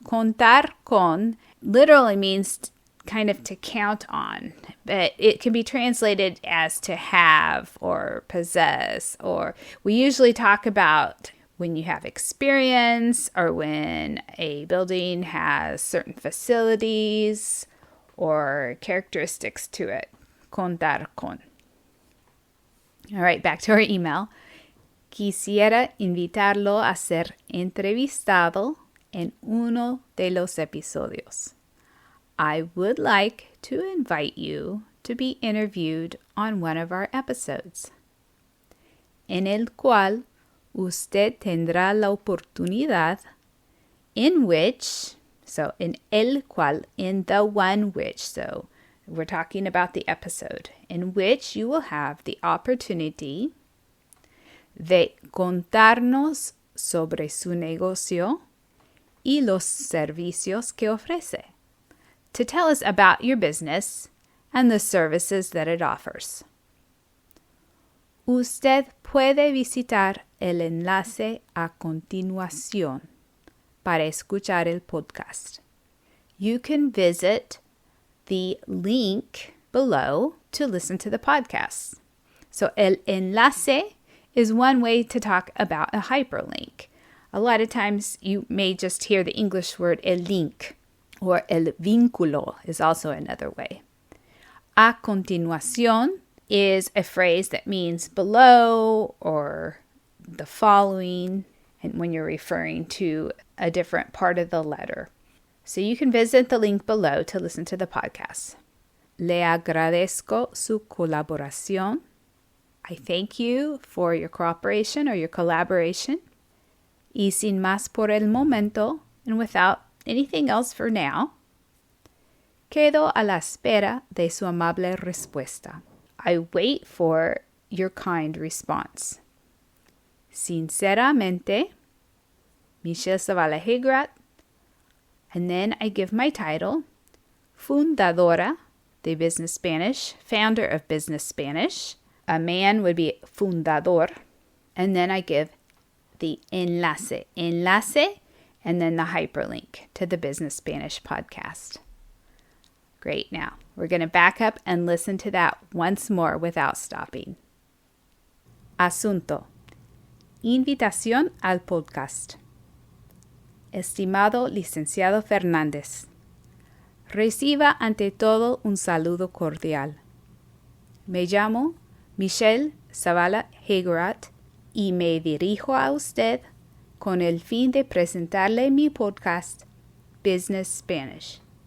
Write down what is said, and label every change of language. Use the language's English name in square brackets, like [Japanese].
[English] Contar con literally means kind of to count on, but it can be translated as to have or possess, or we usually talk about when you have experience or when a building has certain facilities or characteristics to it. Contar con. All right, back to our email. [Spanish] Quisiera invitarlo a ser entrevistado en uno de los episodios. [English] I would like to invite you to be interviewed on one of our episodes, [Spanish] en el cual usted tendrá la oportunidad [English] in which, so in el cual, in the one which, so we're talking about the episode, in which you will have the opportunity [Spanish] de contarnos sobre su negocio y los servicios que ofrece, [English] to tell us about your business and the services that it offers. [Spanish] Usted puede visitar el enlace a continuación para escuchar el podcast. [English] You can visit the link below to listen to the podcast. So el enlace is one way to talk about a hyperlink. A lot of times you may just hear the English word el link, or el vínculo is also another way. A continuación is a phrase that means below or the following, and when you're referring to a different part of the letter. So you can visit the link below to listen to the podcast. [Spanish] Le agradezco su colaboración. [English] I thank you for your cooperation or your collaboration. [Spanish] Y sin más por el momento, [English] and without anything else for now, [Spanish] quedo a la espera de su amable respuesta. [English] I wait for your kind response. Sinceramente, Michelle Zavala-Hegrat. And then I give my title, Fundadora de Business Spanish, founder of Business Spanish. A man would be fundador. And then I give the enlace, and then the hyperlink to the Business Spanish podcast. Great. Now, we're going to back up and listen to that once more without stopping. [Spanish] Asunto. Invitación al podcast. Estimado licenciado Fernández, reciba ante todo un saludo cordial. Me llamo Michelle Zavala Hegerat y me dirijo a usted con el fin de presentarle mi podcast Business Spanish.